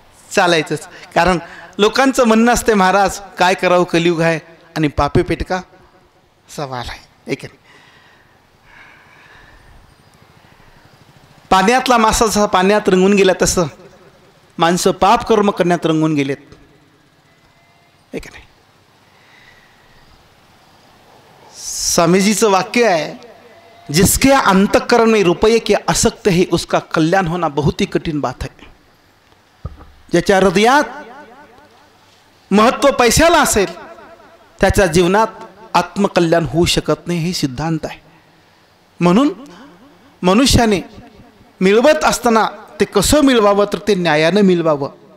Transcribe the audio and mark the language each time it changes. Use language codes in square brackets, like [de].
[mr] चालायचंच, कारण लोकांचं म्हणणं असते, महाराज काय करावं, कलियुग आहे आणि [hi] पापे पेटका सवाल [mr] आहे, एक पाण्यातला मासा जसा पाण्यात रंगून गेला तसं माणसं पाप कर्म करण्यात रंगून गेलेत, एक नाही. स्वामीजीचं वाक्य आहे, [hi] जिसके अंतःकरण में रुपये के आसक्त है उसका कल्याण होना बहुत ही कठिन बात है. [mr] ज्याच्या हृदयात महत्त्व पैशाला असेल त्याच्या जीवनात आत्मकल्याण होऊ शकत नाही, हे सिद्धांत आहे. म्हणून मनुष्याने मिळवत असताना ते कसं मिळवावं, तर ते न्यायानं मिळवावं.